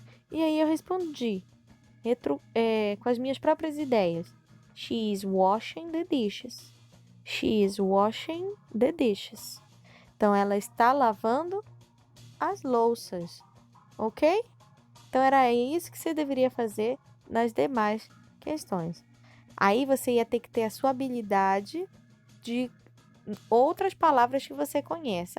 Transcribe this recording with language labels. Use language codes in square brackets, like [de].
[pt] E aí eu respondi com as minhas próprias ideias. [en] She is washing the dishes. She is washing the dishes. [pt] Então, ela está lavando as louças, ok? Então, era isso que você deveria fazer nas demais questões. Aí, você ia ter que ter a sua habilidade de outras palavras que você conhece.